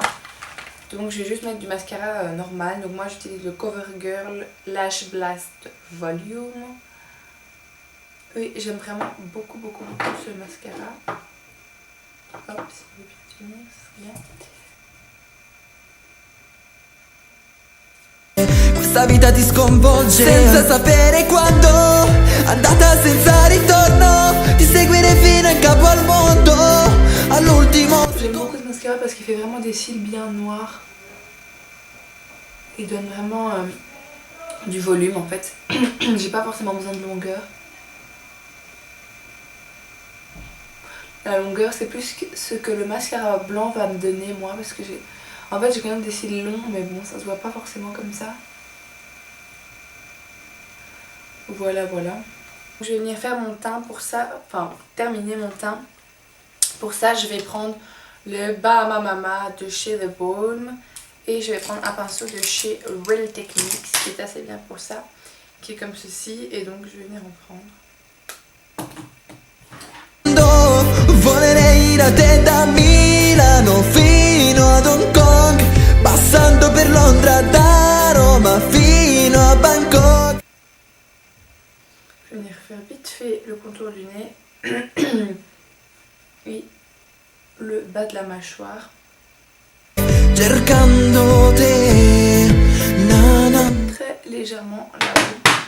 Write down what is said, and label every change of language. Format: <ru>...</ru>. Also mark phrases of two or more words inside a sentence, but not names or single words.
<fr>Donc je vais juste mettre du mascara normal. Donc moi j'utilise le CoverGirl Lash Blast Volume. Oui, j'aime vraiment beaucoup ce mascara. Hop, si vous pouvez tenir, ce serait bien.</fr> <it>questa vita ti sconvolge. Senza sapere quando, andata senza ritorno, ti seguire fino in capo al mondo, all'ultimo.</it> <fr>J'aime beaucoup ce mascara parce qu'il fait vraiment des cils bien noirs. Il donne vraiment du volume en fait. J'ai pas forcément besoin de longueur. La longueur c'est plus ce que le mascara blanc va me donner moi, parce que j'ai quand même des cils longs, mais bon ça se voit pas forcément comme ça. Voilà. Je vais venir faire mon teint pour ça, enfin terminer mon teint. Pour ça je vais prendre le Bahama Mama de chez The Balm. Et je vais prendre un pinceau de chez Real Techniques qui est assez bien pour ça, qui est comme ceci, et donc je vais venir en prendre.</fr> <it>Volerei da te da Milano fino ad Hong Kong, passando per Londra da Roma fino a Bangkok.</it> <fr>Je vais venir faire vite fait le contour du nez et le bas de la mâchoire.</fr> <it>Cercando te,</it> <fr>très légèrement là-haut.</fr>